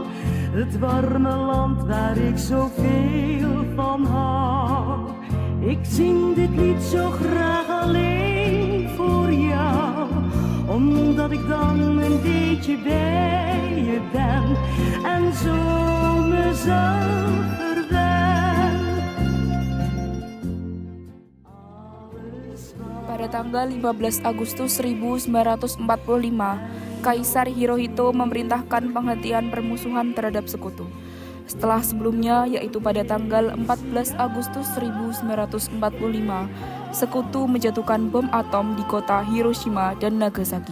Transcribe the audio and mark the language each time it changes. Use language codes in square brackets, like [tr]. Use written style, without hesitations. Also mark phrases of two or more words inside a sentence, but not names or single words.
[nl] Het warme land waar ik zoveel van hou. Ik zing dit lied zo graag alleen voor jou. Omdat ik dan een beetje bij je ben. En zo mezelf verwen. [id] Pada tanggal 15 Agustus 1945, Kaisar Hirohito memerintahkan penghentian permusuhan terhadap sekutu. Setelah sebelumnya, yaitu pada tanggal 14 Agustus 1945, sekutu menjatuhkan bom atom di kota Hiroshima dan Nagasaki.